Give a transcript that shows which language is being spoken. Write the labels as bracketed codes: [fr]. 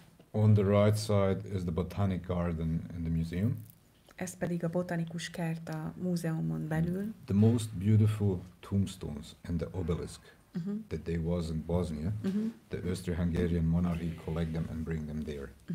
[en] On the right side is the botanic garden in the museum. [hu] Ez pedig a botanikus kert a múzeumon belül. [en] The most beautiful tombstones and the obelisk that there was in Bosnia, the Austro-Hungarian monarchy collect them and bring them there.